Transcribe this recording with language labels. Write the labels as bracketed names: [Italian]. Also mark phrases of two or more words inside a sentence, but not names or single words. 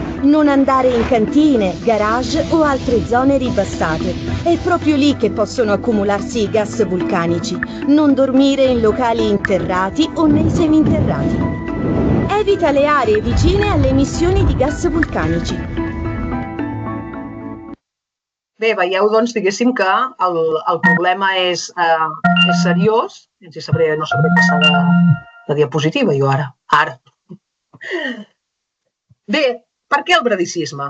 [Italian] Non andare in cantine, garage o altre zone ribassate. È proprio lì che possono accumularsi i gas vulcanici. Non dormire in locali interrati o nei seminterrati. Evita le aree vicine alle emissioni di gas vulcanici. [Catalan] Bé, veieu, doncs, diguéssim que el problema és seriós. No sabré passar la diapositiva, jo ara. Bé, per què el bradicisme?